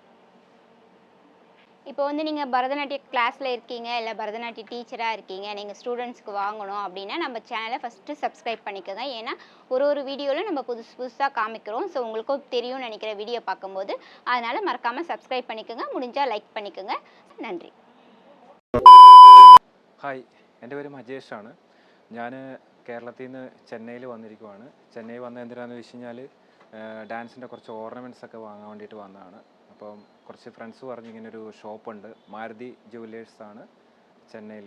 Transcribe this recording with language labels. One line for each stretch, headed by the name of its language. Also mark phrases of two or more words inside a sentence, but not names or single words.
Tamil: இப்போ வந்து நீங்கள் பரதநாட்டிய கிளாஸில் இருக்கீங்க, இல்லை பரதநாட்டிய டீச்சராக இருக்கீங்க, நீங்கள் ஸ்டூடெண்ட்ஸ்க்கு வாங்கணும் அப்படின்னா நம்ம சேனலை ஃபஸ்ட்டு சப்ஸ்கிரைப் பண்ணிக்கோங்க. ஏன்னா ஒரு வீடியோவில் நம்ம புதுசாக காமிக்கிறோம். ஸோ உங்களுக்கும் தெரியும்னு நினைக்கிற வீடியோ பார்க்கும்போது, அதனால் மறக்காமல் சப்ஸ்கிரைப் பண்ணிக்கோங்க. முடிஞ்சால் லைக் பண்ணிக்கோங்க.
Malayalam: നന്ദി. ഹായ്, എൻ്റെ പേര് മജേഷാണ്. ഞാൻ കേരളത്തിൽ നിന്ന് ചെന്നൈയിൽ വന്നിരിക്കുവാണ്. ചെന്നൈ വന്ന എന്തിനാണെന്ന് വെച്ച് കഴിഞ്ഞാൽ ഡാൻസിൻ്റെ കുറച്ച് ഓർണമെൻറ്റ്സ് ഒക്കെ വാങ്ങാൻ വേണ്ടിയിട്ട് വന്നതാണ്. അപ്പം കുറച്ച് ഫ്രണ്ട്സ് പറഞ്ഞ് ഇങ്ങനൊരു ഷോപ്പുണ്ട്, മാരുതി ജുവല്ലേഴ്സാണ് ചെന്നൈയിൽ.